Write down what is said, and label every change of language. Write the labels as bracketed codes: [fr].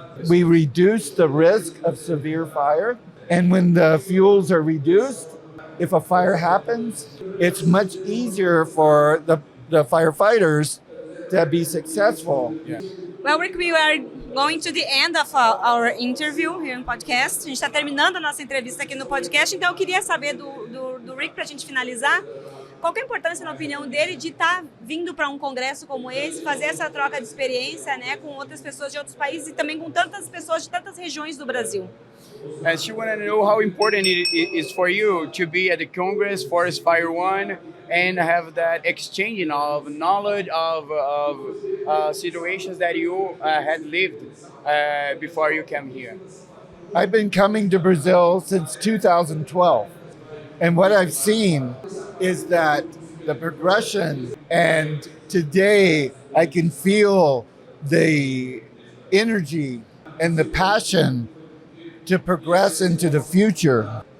[en] We reduce the risk of severe fire. And when the fuels are reduced, if a fire happens, it's much easier for the firefighters to be successful. Yeah. Well, Rick, we are going to the end of our interview here [pt] no podcast. A gente está terminando a nossa entrevista aqui no podcast, então eu queria saber do Rick, para a gente finalizar, qual que é a importância, na opinião dele, de estar vindo para um congresso como esse, fazer essa troca de experiência, né, com outras pessoas de outros países e também com tantas pessoas de tantas regiões do Brasil? [en] She want to know how important it is for you to be at the Congress Forest Fire One and have that exchanging of knowledge of situations that you had lived before you came here. I've been coming to Brazil since 2012. And what I've seen is that the progression, and today I can feel the energy and the passion to progress into the future.